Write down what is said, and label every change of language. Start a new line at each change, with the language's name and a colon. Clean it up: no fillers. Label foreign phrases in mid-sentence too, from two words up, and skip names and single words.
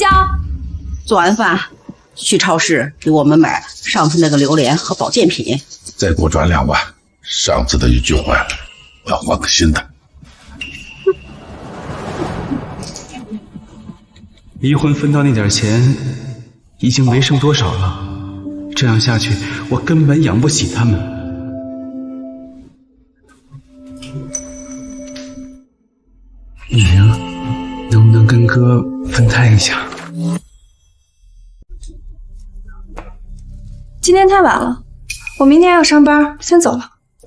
Chinese: 做完飯去超市給我們買上次那個榴蓮和保健品。再給我轉2萬，上次的魚具壞了，我要換個新的。離婚分到那點錢已經沒剩多少了，這樣下去我根本養不起他們。雨玲，能不能跟哥分攤一下？今天太晚了，我明天要上班，先走了。